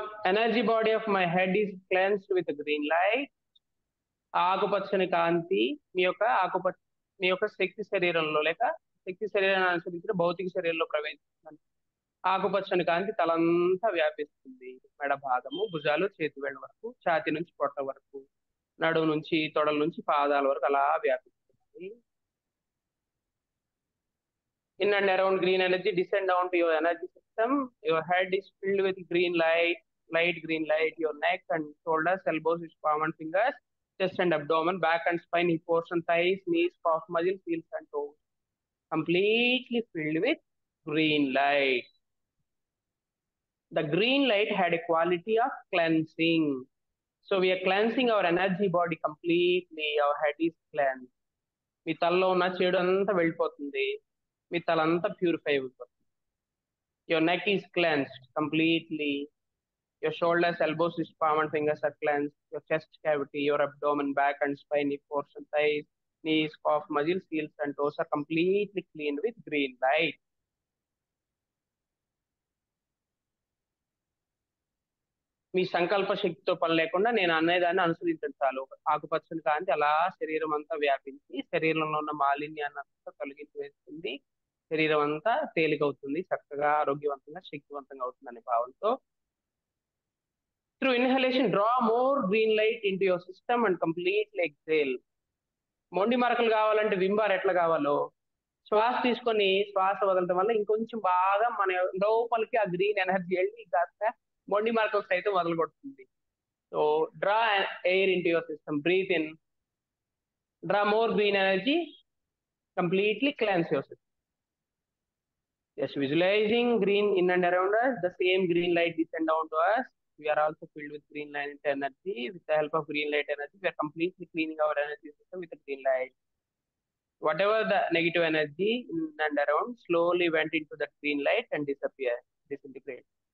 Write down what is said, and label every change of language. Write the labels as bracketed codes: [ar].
[en] Energy body of my head is cleansed with a green light. [te] ఆకుపచ్చని కాంతి మీ యొక్క శక్తి శరీరంలో లేక శక్తి శరీరాన్ని అనుసరించిన భౌతిక శరీరంలో ప్రవేశిస్తుంది. ఆకుపచ్చని కాంతి తలంతా వ్యాపిస్తుంది. మెడ భాగము, భుజాలు, చేతి వేళ్ళ వరకు, ఛాతి నుంచి పొట్ట వరకు, నడుము నుంచి తొడల నుంచి పాదాల వరకు అలా వ్యాపిస్తుంది. In and around green energy descend down to your energy system. Your head is filled with green light, light green light. Your neck and shoulders, elbows, palm and fingers, chest and abdomen, back and spine, hip portion, thighs, knees, calf muscle, heels and toes, completely filled with green light. The green light had a quality of cleansing. So we are cleansing our energy body completely. [en] Our head is cleansed. [te] మీ తలలో ఉన్న చెడు అంతా వెళ్ళిపోతుంది. మీ తలంతా purify అయిపోతుంది. [en] Your neck is cleansed completely. Your shoulders, elbows, wrist, palm and fingers are cleansed. Your chest cavity, your abdomen, back and spine, hip portion, thighs, knees, calf muscles, heels and toes are completely cleaned with green light. [te] మీ సంకల్ప శక్తితో పని లేకుండా నేను అనేదాన్ని అనుసరించండి చాలు. ఆకుపచ్చని కాంతి అలా శరీరం అంతా వ్యాపించి శరీరంలో ఉన్న మాలిన్యాన్ని అంతా తొలగించి వేస్తుంది. శరీరం అంతా తేలికవుతుంది, చక్కగా ఆరోగ్యవంతంగా శక్తివంతంగా అవుతుంది అనే భావంతో [en] Through inhalation, draw more green light into your system and completely exhale. [te] మొండి మరకలు కావాలంటే వింబార్ ఎట్లా కావాలో శ్వాస తీసుకొని శ్వాస వదలటం వల్ల ఇంకొంచెం బాగా మన లోపలికి ఆ గ్రీన్ ఎనర్జీ వెళ్ళి కాస్త మొండి మరకలు సైతం వదలగొడుతుంది. [en] So draw air into your system, breathe in, draw more green energy, completely cleanse your system. Just visualizing green in and around us, the same green light descend down to us. We are also filled with green light energy. With the help of green light energy, we are completely cleaning our energy system with the green light. Whatever the negative energy in and around slowly went into that green light and disintegrate.